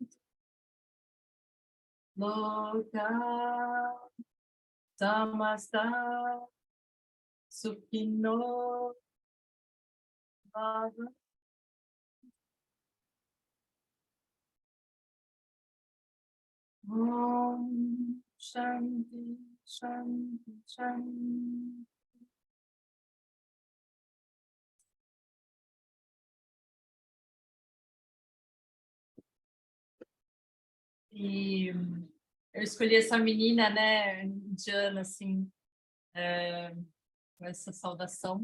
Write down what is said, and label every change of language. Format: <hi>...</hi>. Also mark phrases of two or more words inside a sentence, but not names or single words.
<sa>लोकाः समस्ताः सुखिनो भवन्तु. ॐ शान्तिः शान्तिः शान्तिः.</sa> <pt>E eu escolhi essa menina, né, indiana, assim, com essa saudação.</pt>